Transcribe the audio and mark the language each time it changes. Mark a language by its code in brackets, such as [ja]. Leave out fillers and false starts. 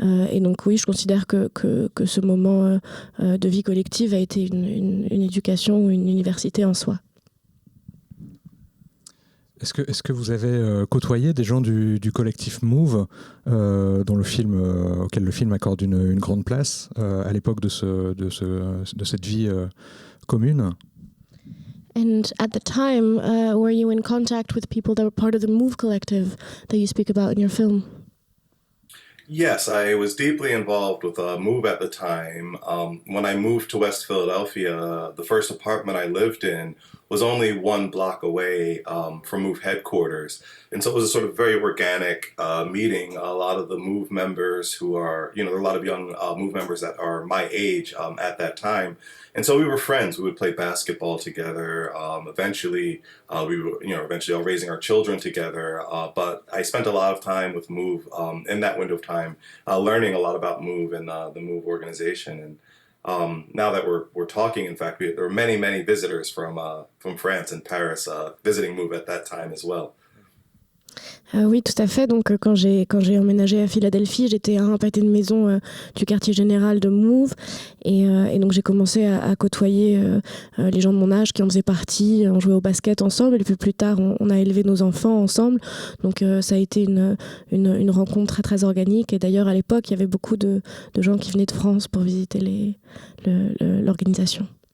[fr] Et donc oui, je considère que ce moment de vie collective a été une éducation ou une université en soi. Est-ce que vous avez côtoyé des gens du collectif Move, auquel le film accorde une grande place à l'époque de cette vie commune? [en] And at the time, were you in contact with people that were part of the Move collective that you speak about in your film? Yes, I was deeply involved with Move at the time. When I moved to West Philadelphia, the first apartment I lived in was only 1 block away from Move headquarters. And so it was a sort of very organic meeting. A lot of the Move members who are, there are a lot of young Move members that are my age at that time. And so we were friends. We would play basketball together. Eventually, we were, eventually all raising our children together. But I spent a lot of time with Move in that window of time, learning a lot about Move and the Move organization. And now that we're talking, in fact, there were many visitors from France and Paris visiting Move at that time as well. [fr] Oui, tout à fait. Donc, quand j'ai emménagé à Philadelphie, j'étais à un pâté de maison du quartier général de Move. Et donc, j'ai commencé à côtoyer les gens de mon âge qui en faisaient partie. On jouait au basket ensemble. Et puis plus tard, on a élevé nos enfants ensemble. Donc, ça a été une rencontre très, très organique. Et d'ailleurs, à l'époque, il y avait beaucoup de gens qui venaient de France pour visiter l'organisation.